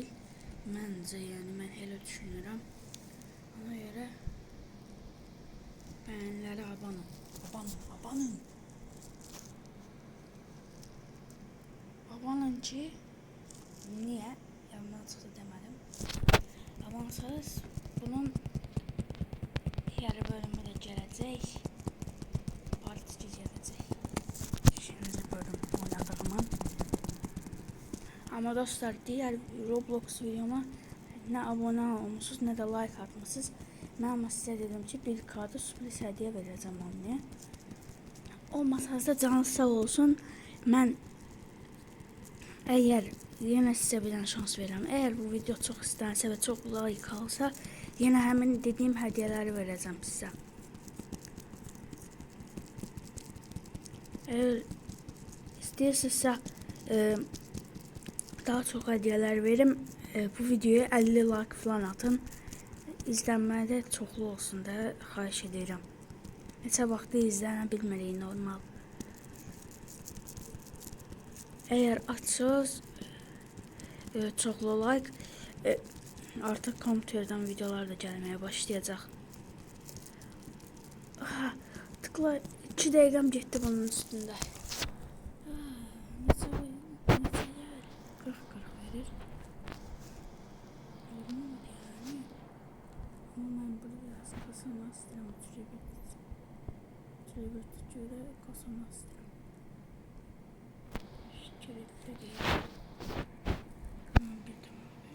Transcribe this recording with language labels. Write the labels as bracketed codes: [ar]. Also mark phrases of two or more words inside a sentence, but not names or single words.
[az] Məncə, yəni mən elə düşünürəm. Ona görə bəyənləri abanın ki, niyə? Yandan çıxdı demədim. Abansınız, bunun yarı bölümü də gələcək. Partici gələcək. İkinci bölüm oynadığımın. [tr] Ama dostlar, diğer Roblox videoma ne abone olmuşsunuz ne de like atmışsınız. Ben ama size dedim ki 1K'da sürpriz hediye vereceğim anneye. Olmasa da canı sağ olsun. Ben eğer yine size bir şans veririm. Eğer bu video çok isterse ve çok like alsa yine hemen dediğim hediyeleri vereceğim size. Eğer isterseniz daha çok hediyeler verim. Bu videoya 50 like falan atın. [az] İzlenmede çoxlu olsun da xahiş edirəm. Neçə vaxtda izlənə bilmirik normal. Eğer açsınız çoxlu like artıq kompüterdən videolar da gəlməyə başlayacaq. Tıkla 2 dəqiqəm getdi bunun üstündə. Neçə yer? 40 verir. [tr] Olmadı yani. Ama ben burada biraz kasamak istedim. Türebirtçüyle kasamak istedim. Şirketli değil. Bildim abi.